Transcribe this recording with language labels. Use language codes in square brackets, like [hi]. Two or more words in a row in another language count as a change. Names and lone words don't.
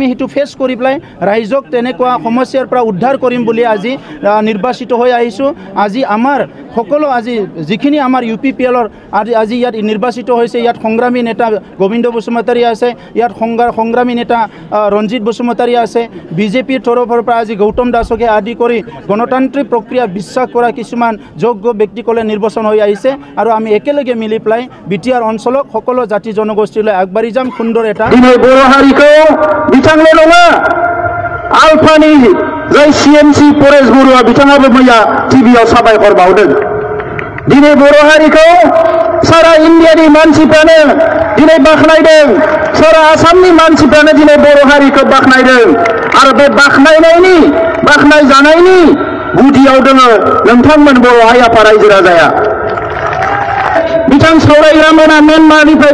[as] সেইটো ফেচ কৰি পেলাই ৰাইজক তেনেকুৱা সমস্যাৰ পৰা উদ্ধাৰ কৰিম বুলি আজি নিৰ্বাচিত হৈ আহিছোঁ আজি আমাৰ সকলো আজি যিখিনি আমাৰ UPPLৰ আজি ইয়াত নিৰ্বাচিত হৈছে ইয়াত সংগ্ৰামী নেতা গোবিন্দ বসুমতাৰী আছে ইয়াত সংগ্ৰামী নেতা ৰঞ্জিত বসুমতাৰী আছে বিজেপিৰ তৰফৰ পৰা আজি গৌতম দাসকে আদি কৰি গণতান্ত্ৰিক প্ৰক্ৰিয়া বিশ্বাস কৰা কিছুমান যোগ্য ব্যক্তিসকলে নিৰ্বাচন হৈ আহিছে আৰু আমি একেলগে মিলি পেলাই বিটিআৰ অঞ্চলক সকলো জাতি জনগোষ্ঠীলৈ আগবাঢ়ি যাম সুন্দৰ এটা [brx] दिनै बर' हारिखौ बिथांल' नङा आलफानि जाय CMC परेश बरुवा बिथाङाबो मैया टिभिआव साबायखर बावदों दिनै बर' हारिखौ सारा इन्डियानि मानसिफ्रानो दिनै बाख्नायदों सारा आसामनि मानसिफ्रानो दिनै बर' हारिखौ बाख्नायदों आरो बे बाख्नायजानायनि गुदियाव दङ नोंथांमोन बर' हारि आफाद रायजो राजाया बिथां सावरायग्रा मोना म्यानमारनिफ्राय